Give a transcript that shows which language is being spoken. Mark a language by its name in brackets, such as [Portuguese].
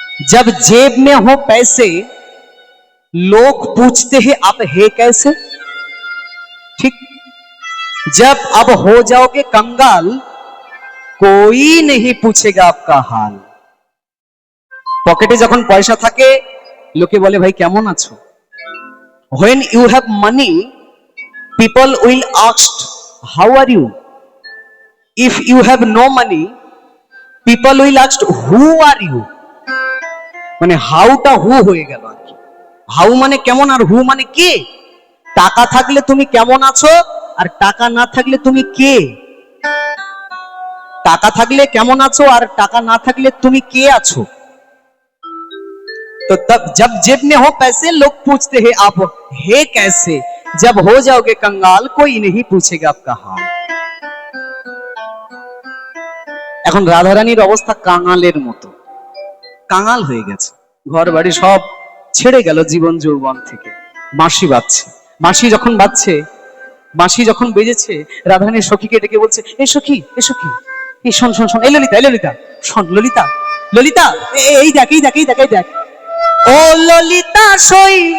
[Hindi] जब जेब में हो पैसे लोग पूछते हैं आप है कैसे, ठीक? जब अब हो जाओगे कंगाल कोई नहीं पूछेगा आपका हाल। [Bangla] পকেটে যখন পয়সা থাকে, লোকে বলে ভাই কেমন আছো। [English] when you have money people will ask how are you. if you have no money people will ask who are you. [Bangla] মানে হাউটা হু হয়ে গেল আর কি। হাউ মানে কেমন, আর হু মানে কে। টাকা থাকলে তুমি কেমন আছো, আর টাকা না থাকলে তুমি কে। টাকা থাকলে কেমন আছো, আর টাকা না থাকলে তুমি কে আছো। [Hindi] तो तब जब जेब में हो पैसे लोग पूछते हैं आप है कैसे, जब हो जाओगे कंगाल कोई नहीं पूछेगा आपका हाल। [Bangla] এখন রাধারানীর অবস্থা কাঙালের মতো, কাঙাল হয়ে গেছে, ঘর বাড়ি সব ছেড়ে গেল জীবন যৌবন থেকে। বাঁশি বাজছে, বাঁশি যখন বাজছে, বাঁশি যখন বেজেছে, রাধারানীর সখীকে ডেকে বলছে, এ সখী, এ সখী, এই শোন শোন শোন, এই ললিতা, এই ললিতা, শোন ললিতা, ললিতা, এই দেখ, এই দেখ, এই দেখ, এই দেখ, ও ললিতা সই,